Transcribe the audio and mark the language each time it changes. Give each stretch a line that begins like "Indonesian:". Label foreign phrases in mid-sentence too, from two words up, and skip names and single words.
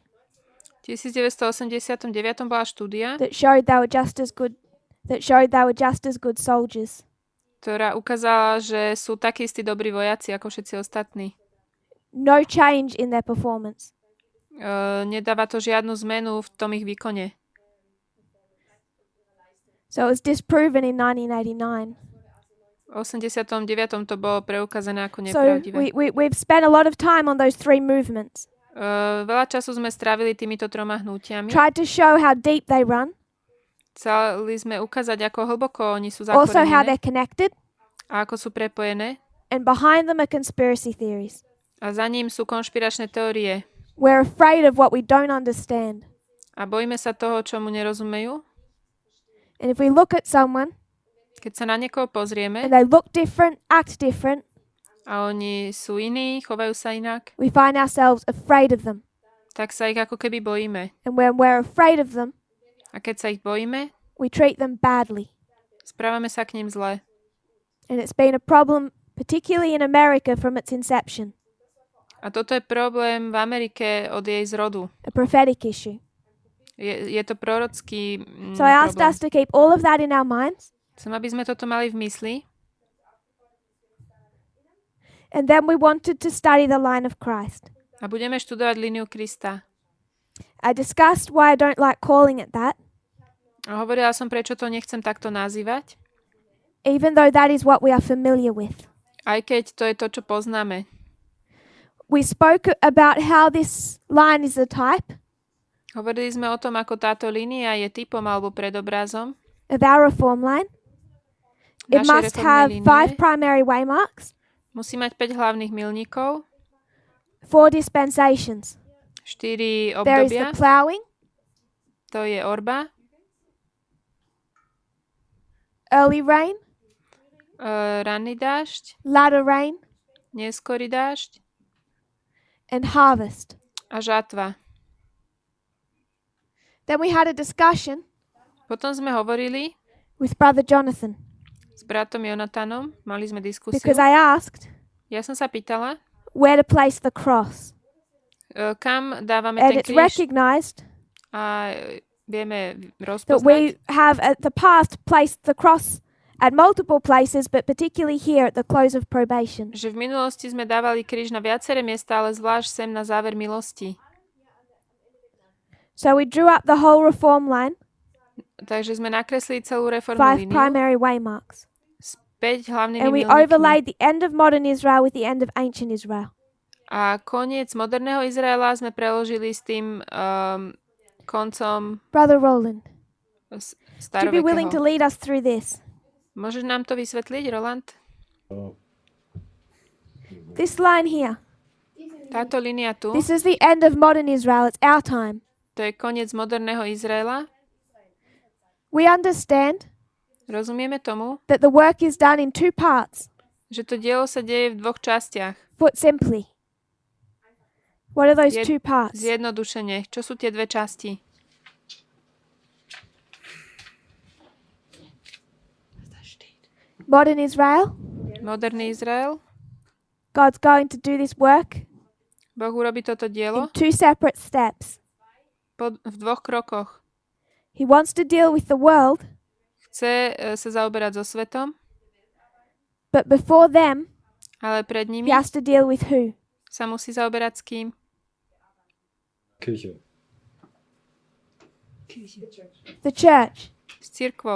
Slovak: V 1989 bola štúdia,
English: that showed they were just as good soldiers.
Slovak: ktorá ukázala, že sú takí istí dobrí vojaci ako všetci ostatní.
English: No change in their performance.
Slovak: Nedáva to žiadnu zmenu v tom ich výkone.
English: So it was disproven in 1989.
Slovak: V 89. to bolo preukázané ako
English: So
Slovak: nepravdivé.
English: we've spent a lot of time on those three movements.
Slovak: Veľa času sme strávili týmito troma hnutiami.
English: Tried to show how deep they run,
Slovak: Chceli sme ukázať, ako hlboko oni sú
English: also how
Slovak: zakorenené
English: they're connected,
Slovak: a ako sú prepojené.
English: and behind them are conspiracy theories.
Slovak: A za ním sú konšpiračné teórie.
English: We're afraid of what we don't understand.
Slovak: A bojíme sa toho, čomu nerozumejú.
English: And if we look at someone
Slovak: Keď sa na niekoho pozrieme
English: and they look different, act different,
Slovak: a oni sú iní, chovajú sa inak,
English: we find ourselves afraid of them.
Slovak: tak sa ich ako keby bojíme.
English: And when we're afraid of them,
Slovak: A keď sa ich bojíme,
English: we treat them badly.
Slovak: správame sa k ním zle.
English: And it's been a problem, particularly in America, from its inception,
Slovak: A toto je problém v Amerike od jej zrodu.
English: a prophetic issue.
Slovak: Je to prorocký
English: So I asked
Slovak: problém.
English: us to keep all of that in our minds,
Slovak: Chcem, aby sme toto mali v mysli.
English: and then we wanted to study the line of Christ.
Slovak: A budeme študovať líniu Krista.
English: I discussed why I don't like calling it that,
Slovak: A hovorila som, prečo to nechcem takto nazývať,
English: even though that is what we are familiar with.
Slovak: aj keď to je to, čo poznáme.
English: We spoke about how this line is a type
Slovak: Hovorili sme o tom, ako táto línia je typom alebo predobrazom
English: of our reform line. It
Slovak: našej
English: must have
Slovak: reformnej
English: 5
Slovak: línie.
English: primary waymarks,
Slovak: Musí mať 5 hlavných milníkov,
English: 4 dispensations.
Slovak: 4
English: There is the
Slovak: obdobia,
English: ploughing,
Slovak: to je orba,
English: early rain,
Slovak: ranný dážď,
English: latter rain,
Slovak: neskorý dážď
English: and harvest.
Slovak: a žatva.
English: Then we had a discussion
Slovak: Potom sme hovorili
English: with Brother Jonathan
Slovak: s bratom Jonatanom, mali sme diskusiu.
English: because I asked
Slovak: Ja som sa pýtala,
English: where to place the cross.
Slovak: kam dávame
English: And
Slovak: ten
English: it's
Slovak: kríž
English: recognized
Slovak: a vieme
English: that
Slovak: rozpoznať,
English: we have at the past placed the cross at multiple places, but particularly here at the close of probation.
Slovak: že v minulosti sme dávali kríž na viaceré miesta, ale zvlášť sem na záver milosti.
English: So we drew up the whole reform line,
Slovak: Takže sme nakreslili celú reformnú
English: 5
Slovak: líniu
English: primary waymarks.
Slovak: s 5 hlavnými
English: And we
Slovak: milníkmi.
English: overlaid the end of modern Israel with the end of ancient Israel.
Slovak: A koniec moderného Izraela sme preložili s tým koncom
English: Brother Roland, would you be willing to
Slovak: starovekého.
English: lead us through this?
Slovak: Môžeš nám to vysvetliť, Roland?
English: This line here,
Slovak: Táto línia tu,
English: this is the end of modern Israel. It's our time.
Slovak: to je koniec moderného Izraela.
English: We understand
Slovak: Rozumieme tomu,
English: that the work is done in 2 parts.
Slovak: že to dielo sa deje v 2 častiach.
English: Put simply, what are those 2 parts?
Slovak: Zjednodušene. Čo sú tie 2 časti?
English: Modern Israel,
Slovak: Moderný Izrael.
English: God's going to do this work
Slovak: Boh urobí toto dielo
English: in 2 separate steps.
Slovak: v 2 krokoch.
English: He wants to deal with the world,
Slovak: Chce sa zaoberať so svetom,
English: but before them,
Slovak: ale pred
English: he
Slovak: nimi
English: has to deal with who?
Slovak: sa musí zaoberať s kým?
English: Kirche. The church.
Slovak: S cirkvou.